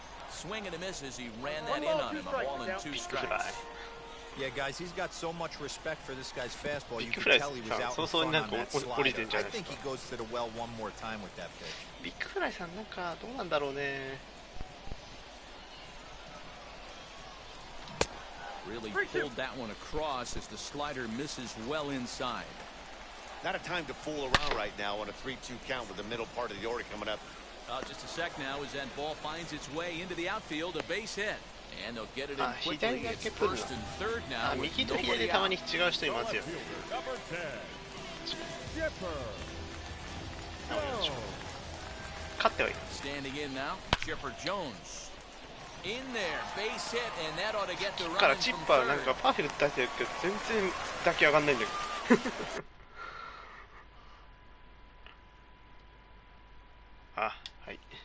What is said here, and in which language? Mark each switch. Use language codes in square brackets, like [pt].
[en] swing and a miss as he ran that in on him. A ball and 2 strikes. Yeah, guys, he's got so much respect for this guy's fastball. You can tell he was out in front on that slider. I think he goes to the well one more time with that pitch. [ja] ビッグフライさんなんかどうなんだろうね。 [en] Really pulled that one across as the slider misses well inside. Not a time to fool around right now on a 3-2 count with the middle part of the order coming up. Just a sec now as that ball finds its way into the outfield, a base hit. And they'll get it in quickly. It's first and third now. [ja] 右と左でたまに違う人いますよね。勝ってはいる。 [en] Standing in now, Chipper Jones. In there, base hit, and that ought to get the run. [ja] からチッパーなんかパーフェクト出してるけど全然打球上がんないんだけど。あ、はい。